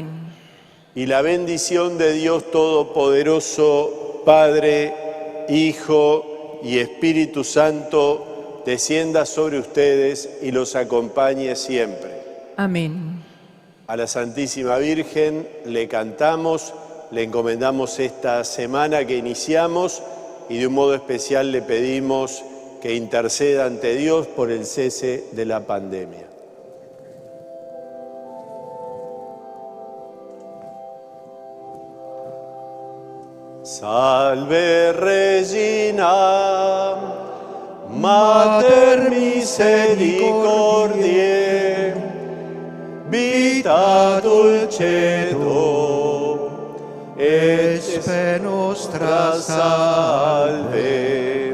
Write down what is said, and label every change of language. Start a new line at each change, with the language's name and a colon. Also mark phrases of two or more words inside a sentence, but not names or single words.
Spanish: Y la bendición de Dios Todopoderoso, Padre, Hijo y Espíritu Santo, descienda sobre ustedes y los acompañe siempre. Amén. A la Santísima Virgen le cantamos, le encomendamos esta semana que iniciamos y de un modo especial le pedimos que interceda ante Dios por el cese de la pandemia.
Latin: Salve Regina, Mater misericordiae, vita dulcedo, et spe nostra salve.